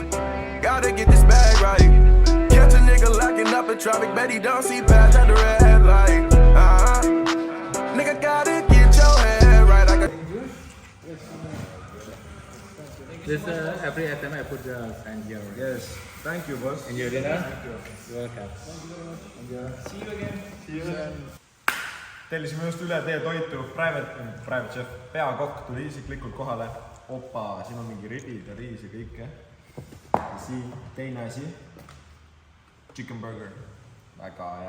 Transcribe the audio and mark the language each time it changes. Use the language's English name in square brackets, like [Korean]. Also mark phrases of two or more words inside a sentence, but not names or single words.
[English] Gotta get this bag right. Catch a nigga locking up in traffic. Bet he don't see past at the red light. Nigga gotta get your head right. I got... This every item I put the sign here. Yes, thank you boss. And your dinner? You're welcome. [Estonian] Tellisime just üle teie toitu, [English] private chef, [Estonian] peakokk tuli isiklikult kohale. Opa, siin on mingi ribid ja riis ja kõike. Ja siin teine asi, [English] chicken burger, [Estonian] väga hea.